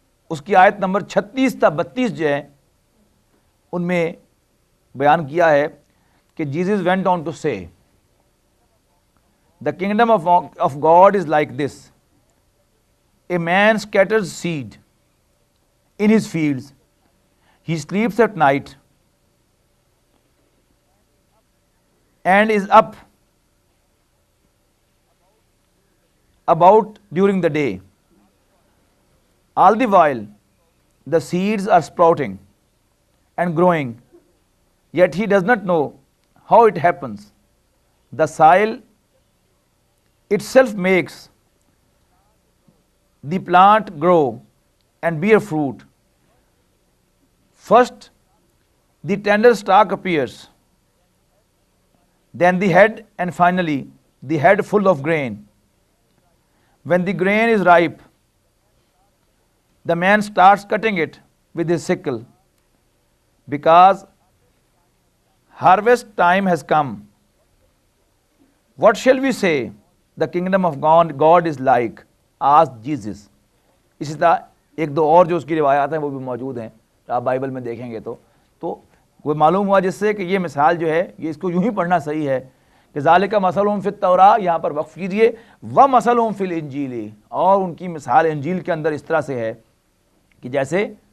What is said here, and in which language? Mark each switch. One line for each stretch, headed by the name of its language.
Urdu: اس کی آیت نمبر 36 تا 32 جو ہے ان میں بیان کیا ہے کہ Jesus
English: went on to say, the kingdom of God is like this, a man scatters seed in his fields, he sleeps at night and is up about during the day. All the while the seeds are sprouting and growing, yet he does not know how it happens. The soil itself makes the plant grow and bear fruit. First the tender stalk appears, then the head, and finally the head full of grain. When the grain is ripe, the man starts cutting it with his sickle, because harvest time has come. What shall we say? The kingdom of God is like, asked Jesus.
Urdu: اسی طرح 1-2 اور جو اس کی روایات ہیں وہ بھی موجود ہیں، آپ بائبل میں دیکھیں گے تو وہ معلوم ہوا جس سے کہ یہ مثال جو ہے یہ اس کو یوں ہی پڑھنا صحیح ہے کہ
Arabic: ذالک مثلہم فی التوراۃ،
Urdu: یہاں پر وقف کیجئے،
Arabic: ومثلہم فی الانجیل،
Urdu: اور ان کی مثال انجیل کے اندر اس طرح سے ہے کہ جیسے